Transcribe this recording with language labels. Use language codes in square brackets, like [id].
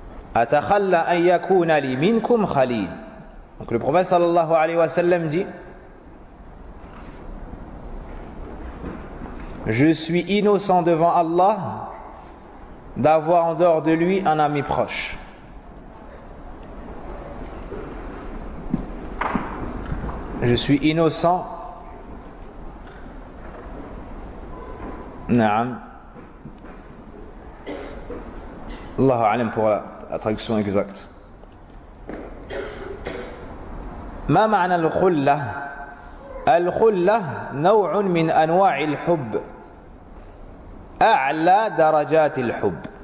[ar] أتخلى أن يكون لي منكم خليل. [fr] Donc le prophète sallallahu alayhi wa sallam dit: je suis innocent devant Allah d'avoir en dehors de lui un ami proche. Je suis innocent. Naam. Allahu alim pour la traduction exacte. [ar] ما معنى الخلة؟ الخلة نوع من أنواع الحب أعلى درجات الحب.